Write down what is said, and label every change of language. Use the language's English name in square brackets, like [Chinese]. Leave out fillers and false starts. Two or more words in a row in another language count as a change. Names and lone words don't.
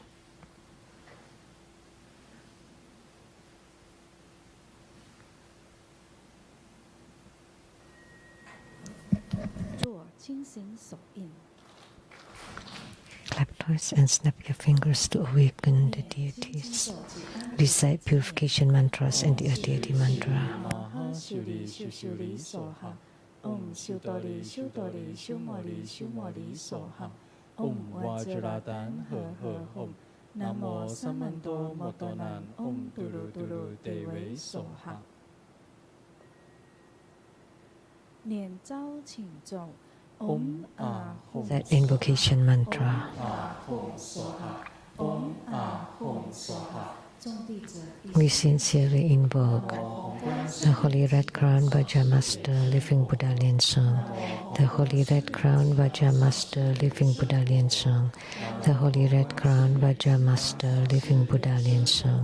[English] Clap twice and snap your fingers to awaken the deities. Recite purification mantras and the deity mantra. [Sanskrit] ॐ शुदोरि शुदोरि शुमोरि शुमोरि सोहा. ॐ वज्रदन हे हे होम्. नमो समन्तो मोतोनन् ॐ दुरु दुरु देवे सोहा. [Chinese] 念招请咒 [Sanskrit] ॐ आः होम्. [English] That invocation mantra. [Sanskrit] ॐ आः होम् स्वाहा. [English] We sincerely invoke the Holy Red Crown Vajra Master, Living Buddha Lian Sheng, the Holy Red Crown Vajra Master, Living Buddha Lian Sheng, the Holy Red Crown Vajra Master, Living Buddha Lian Sheng.